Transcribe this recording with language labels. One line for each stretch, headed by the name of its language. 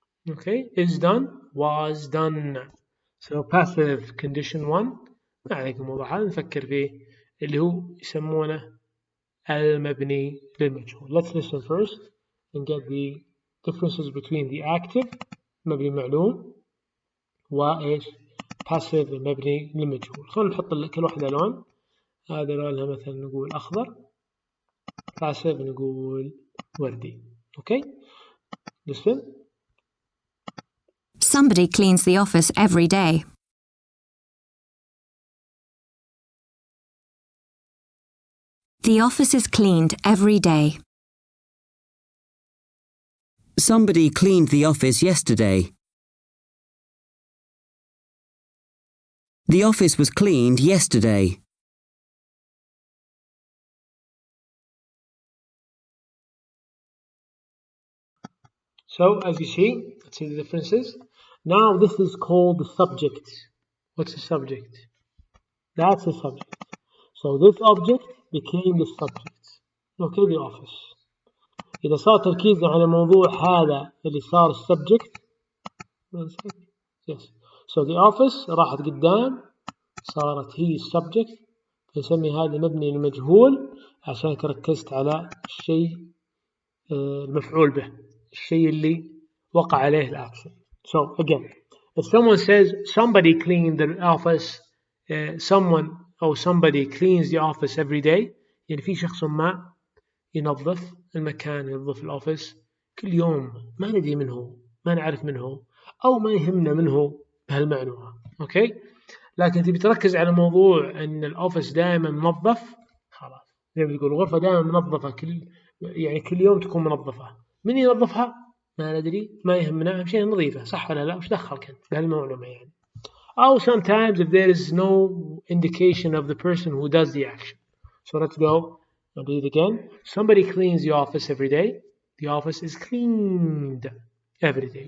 English: Okay, is done, was done. So passive condition 1
Arabic: ما عليكم موضوع هذا نفكر فيه اللي هو يسمونه المبني للمجهول.
English: Let's listen first and get the differences between the active
Arabic: مبني معلوم وإيش
English: passive
Arabic: المبني للمجهول. خلينا نحط كل واحدة لون. هذا لونها مثلا نقول أخضر. passive نقول وردي.
English: Okay, listen. Somebody cleans the office every day. The office is cleaned every day. Somebody cleaned the office yesterday. The office was cleaned yesterday. So as you see, let's see the differences. Now this is called the subject. What's the subject? That's the subject. So this object became the subject. Okay, the office.
Arabic: إذا صار تركيزنا على الموضوع هذا اللي صار subject.
English: Yes. So the office
Arabic: راحت قدام صارت هي subject. نسمي هذا مبني للمجهول عشان ركزت على الشيء المفعول به. الشيء اللي وقع عليه الأكشن.
English: So again, if someone says somebody cleaned the office, somebody cleans the office every day,
Arabic: يعني في شخص ما ينظف المكان ينظف الأوفيس كل يوم ما ندري منه ما نعرف منه أو ما يهمنا منه بهالمعنى. أوكي، لكن تبي تركز على موضوع أن الأوفيس دائما منظف خلاص زي ما تقول الغرفة دائما منظفة كل يوم تكون منظفة. من ينظفها ما ندري ما يهمنا أهم شيء نظيفة صح ولا لا وش دخلك أنت بهالمعلومة يعني.
English: أو sometimes if there is no indication of the person who does the action. So let's go and read again. Somebody cleans the office every day. The office is cleaned every day.